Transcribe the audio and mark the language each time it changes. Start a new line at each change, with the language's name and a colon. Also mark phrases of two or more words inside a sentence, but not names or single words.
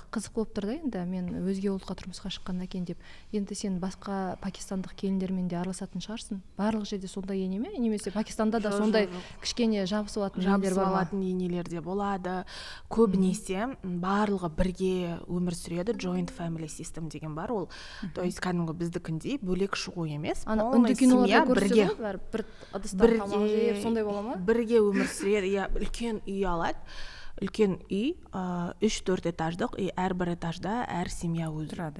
Kazakh: Қызық болып тұр да енді, мен өзге ұлтқа тұрмысқа шыққаннан кейін деп. Енді сен басқа пакистандық келіндермен де араласатын шығарсың. Барлық жерде сондай ене ме? Немесе Пакистанда да сондай кішкене жабысып алатын енелер бар ма? Жабысып алатын енелер де болады. Көбінесе барлығы бірге өмір сүреді.
English: Joint family system
Kazakh: деген бар. Ол
Russian: то есть
Kazakh: кәдімгі біздікіндей бөлек шығу емес. Үнді киноларда көрсетеді ғой, бір ыдыста тамақ жеп, сондай бола ма? Бірге өмір сүреді. Иә, үлкен үй алады. Үлкен үй, 3-4 этаждық, и әрбір этажда әр семья өзі тұрады.